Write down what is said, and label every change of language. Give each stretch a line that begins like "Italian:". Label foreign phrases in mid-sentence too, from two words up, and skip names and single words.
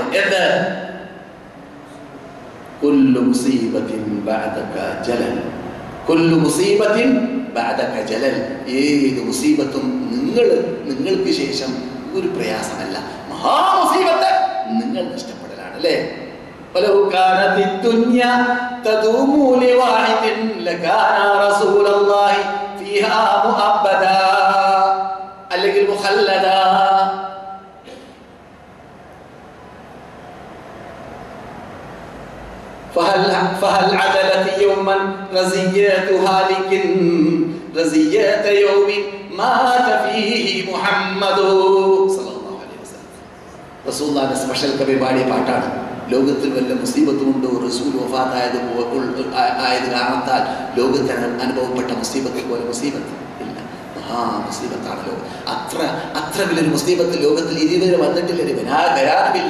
Arabic: എന്ത്? كل مصيبة بعدك جلل. كل مصيبة بعدك جلل.
Malayalam: ഏത് മുസീബത്തും നിങ്ങൾക്ക് ശേഷം ഒരു പ്രയാസമല്ല. മഹാമുസീബത്ത് നിങ്ങൾ നഷ്ടപ്പെടലാണ്. അല്ലേ?
Arabic: ولو كانت الدنيا تدوم لواحد لكان رسول الله فيها مؤبدا അല്ലെങ്കിൽ مخلدا. فهل عدلت يوما رزيات هالك رزيات يوم مات فيه محمد صلى الله عليه وسلم. رسول الله
Malayalam: സ്പെഷ്യൽ കവി പാടിയ പാട്ടാണ്. ലോകത്തിൽ വല്ല മുസീബത്തുമുണ്ടോ? റസൂൽ വഫാത്തായത് കാരണത്താൽ ലോകത്തിന് അനുഭവപ്പെട്ട മുസീബത്ത് പോലെ മുസീബത്ത് ഇല്ല. മഹാമുസീബത്താണ് ലോകം. അത്ര വലിയൊരു മുസീബത്ത് ലോകത്തിൽ ഇതുവരെ വന്നിട്ടില്ല, വരാറുമില്ല.